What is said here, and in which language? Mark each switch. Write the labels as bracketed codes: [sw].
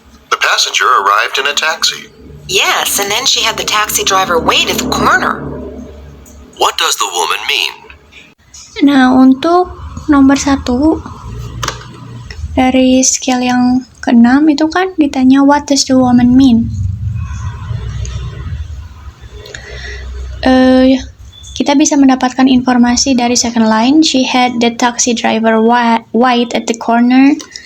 [en] The passenger arrived in a taxi. Yes, and then she had the taxi driver wait at the corner. What does the woman mean? [id] Nah, untuk nomor 1 dari skill yang ke-6 itu kan ditanya [en] what does the woman mean? [id] kita bisa mendapatkan informasi dari second line. [en] She had the taxi driver white at the corner.